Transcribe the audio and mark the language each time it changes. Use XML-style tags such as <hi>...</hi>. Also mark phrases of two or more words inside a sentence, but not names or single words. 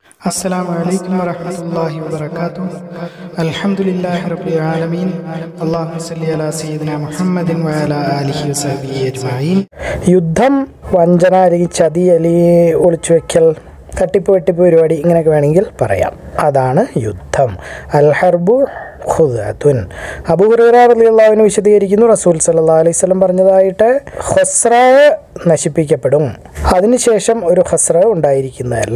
<ar>السلام عليكم ورحمة الله وبركاته. الحمد لله رب العالمين. اللهم صل على سيدنا محمد وعلى آله وصحبه أجمعين.</ar> <ml>യുദ്ധം, വഞ്ചന അല്ലെങ്കിൽ ചതി അല്ലെങ്കിൽ ഒളിച്ചുവെക്കൽ, തട്ടിപ്പ് വെട്ടിപ്പ് പരിപാടി ഇങ്ങനെയൊക്കെ വേണമെങ്കിൽ പറയാം. അതാണ് യുദ്ധം.</ml> <ar>الحرب خدعة.</ar> <ml>അബൂ ഹുറൈറ</ml> <ar>رضي الله عنه</ar> <ml>വിശദീകരിക്കുന്നു, റസൂൽ</ml> <ar>صلى الله عليه وسلم</ar> <ml>പറഞ്ഞതായിട്ട്, ഖസ്റ നശിപ്പിക്കപ്പെടും, അതിനുശേഷം ഒരു ഖസ്റ ഉണ്ടായിരിക്കുന്നതല്ല.</ml>